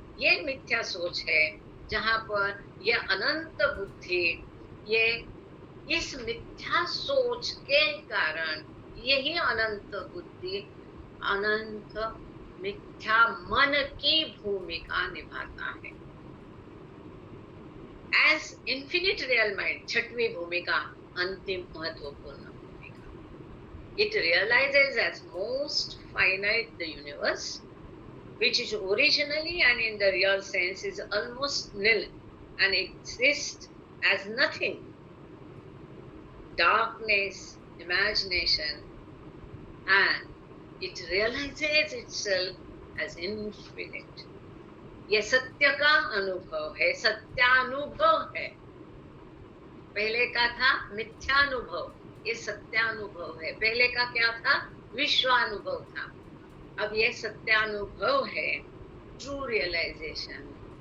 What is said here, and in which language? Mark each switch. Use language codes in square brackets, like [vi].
[hi] ये मिथ्या सोच है, जहां पर ये अनंत बुद्धि, ये इस मिथ्या सोच के कारण यही अनंत बुद्धि अनंत मिथ्या मन की भूमिका निभाता है। [en] as infinite real mind, [hi] छठवीं भूमिका, अंतिम महत्वपूर्ण भूमिका। [en] It realizes as most finite the universe, which is originally and in the real sense is almost nil and exists as nothing. Darkness, imagination, and it realizes itself as infinite. [hi] ये सत्य का अनुभव है, सत्यानुभव है। पहले का था मिथ्यानुभव, ये सत्यानुभव है। पहले का क्या था? विश्वानुभव था। अब ये सत्यानुभव है, [en] True realisation.